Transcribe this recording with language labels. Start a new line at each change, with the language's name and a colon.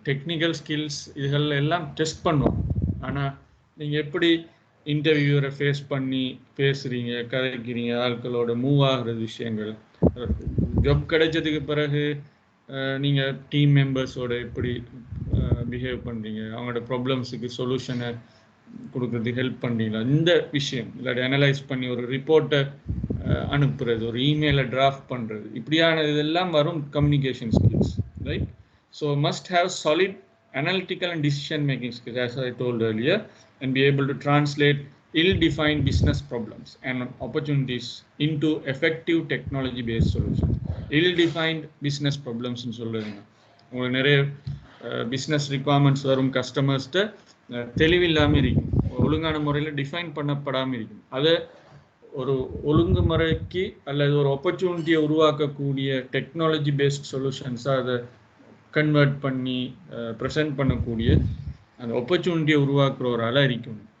Tamil: Technical skills இதுகள் எல்லாம் test பண்ணுவோம். ஆனால் நீங்கள் எப்படி இன்டர்வியூரை ஃபேஸ் பண்ணி பேசுகிறீங்க, கதைக்கிறீங்க, ஆட்களோட மூவ் ஆகிற விஷயங்கள், ஜாப் கிடைச்சதுக்கு பிறகு நீங்கள் டீம் மெம்பர்ஸோட எப்படி பிஹேவ் பண்ணுறீங்க, அவங்களோட ப்ராப்ளம்ஸுக்கு சொல்யூஷனை கொடுக்குறதுக்கு ஹெல்ப் பண்ணுறீங்களா, இந்த விஷயம் இல்லாட்டி அனலைஸ் பண்ணி ஒரு ரிப்போர்ட்டை அனுப்புறது, ஒரு இமெயிலை டிராஃப்ட் பண்ணுறது, இப்படியான இதெல்லாம் வரும் communication skills, right?
English: So must have solid analytical and decision making skills, as I told earlier, and be able to translate ill-defined business problems and opportunities into effective technology-based solutions. Ill-defined business problems
Tamil: ன்னு சொல்றேன். உங்களுக்கு நிறைய business requirements வரும், கஸ்டமர்ஸ்கிட்ட தெளிவில்லாமல் இருக்கும், ஒழுங்கான முறையில் define பண்ணப்படாமல் இருக்கும். அதை ஒரு ஒழுங்குமுறைக்கு அல்லது ஒரு ஆப்பர்ச்சுனிட்டியை உருவாக்கக்கூடிய டெக்னாலஜி பேஸ்ட் சொல்யூஷன்ஸாக அதை கன்வெர்ட் பண்ணி ப்ரெசென்ட் பண்ணக்கூடிய அந்த ஆப்பர்ச்சுனிட்டியை உருவாக்குற ஒரு ஆளாக இருக்கும்.